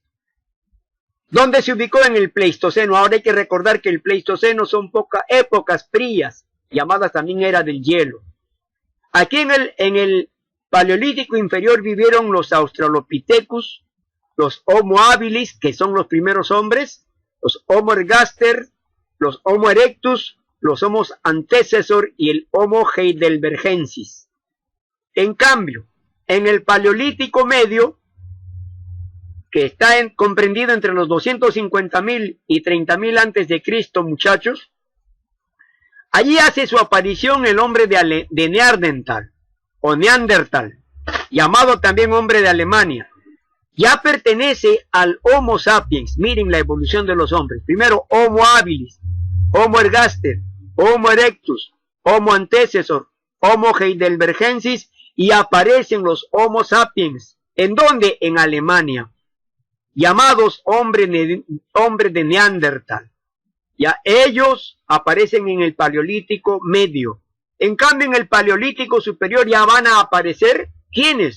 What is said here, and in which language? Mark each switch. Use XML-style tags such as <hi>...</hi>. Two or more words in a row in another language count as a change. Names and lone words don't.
<es>¿Dónde se ubicó? En el Pleistoceno. Ahora hay que recordar que el Pleistoceno son pocas épocas frías, llamadas también era del hielo. Aquí en el Paleolítico inferior vivieron los Australopithecus, los Homo habilis, que son los primeros hombres, los Homo ergaster, los Homo erectus, los Homo antecessor y el Homo heidelbergensis. En cambio, en el Paleolítico medio, que está comprendido entre los 250.000 y 30.000 antes de Cristo, muchachos, allí hace su aparición el hombre de Neandertal, o Neandertal, llamado también hombre de Alemania. Ya pertenece al Homo sapiens. Miren la evolución de los hombres. Primero Homo habilis, Homo ergaster, Homo erectus, Homo antecessor, Homo heidelbergensis, y aparecen los Homo sapiens. ¿En dónde? En Alemania, llamados hombre de Neandertal. Ya ellos aparecen en el Paleolítico medio. En cambio, en el Paleolítico superior ya van a aparecer, ¿quiénes?</es>